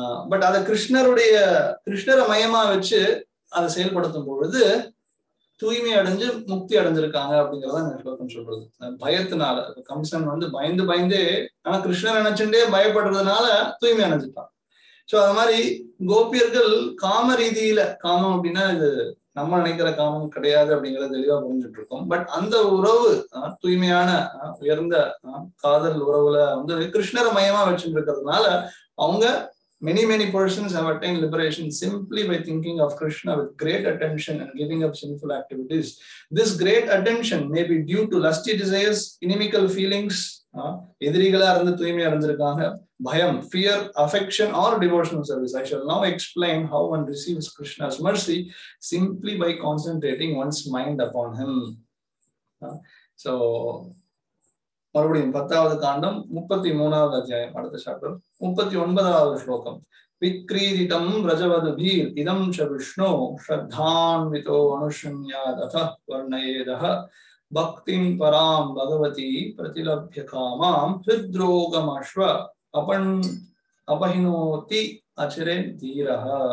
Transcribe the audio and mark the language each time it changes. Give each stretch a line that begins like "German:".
Tamil: But அதை கிருஷ்ணரை மையமா வச்சு அதை செயல்படுத்தும் பொழுது தூய்மை அடைஞ்சு முக்தி அடைஞ்சிருக்காங்க அப்படிங்கறத இந்த ஸ்லோகம் சொல்றது. பயத்தினால கம்சன் வந்து பயந்தே ஆனா கிருஷ்ணர் நினைச்சுட்டே பயப்படுறதுனால தூய்மை அடைஞ்சிட்டான். சோ அது மாதிரி கோபியர்கள் காம ரீதியில, காமம் அப்படின்னா இது நம்ம நினைக்கிற காமம் கிடையாது அப்படிங்கறத தெளிவா புரிஞ்சுட்டு இருக்கோம். பட் அந்த உறவு தூய்மையான உயர்ந்த காதல் உறவுல வந்து கிருஷ்ணரை மையமா வச்சுட்டு இருக்கிறதுனால அவங்க
English: many persons have attained liberation simply by thinking of Krishna with great attention and giving up sinful activities. This great attention may be due to lusty desires, inimical feelings,
Tamil: எதிரிகளா இருந்து தூய்மை அடைஞ்சிருக்காங்க, பயம்,
English: fear, affection or devotional service. I shall now explain how one receives Krishna's mercy simply by concentrating one's mind upon him.
Tamil: So மறுபடியும் 10வது காண்டம் 33வது அத்தியாயம் அடுத்த chapter 39வது ஸ்லோகம்.
Sanskrit: விக்ரீதிதம் ரஜவதுபீர் இதம் ச விஷ்ணு ஸ்ரத்தான்விதோ அனுஷண்யாத் அத வர்ணயேதஹ பக்திம் பராம் பகவதி பிரதிலப்ய காமாம் ஹிருத்ரோகமஸ்வ அபஹினோதி அச்சரே தீரஹ.